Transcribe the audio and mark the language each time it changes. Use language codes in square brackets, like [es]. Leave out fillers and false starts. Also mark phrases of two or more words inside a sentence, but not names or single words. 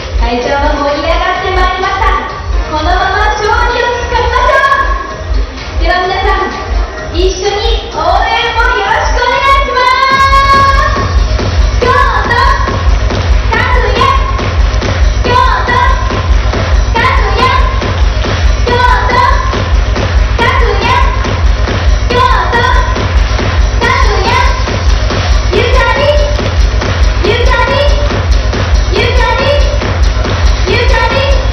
[ja] 会場も盛り上がってまいりました。このまま勝利をつかみましょう。では皆さん、一緒に応援もよろしくお願いします。京都拓也、京都拓也、京都拓也、京都拓也、ゆかりゆかりゆかりゆかり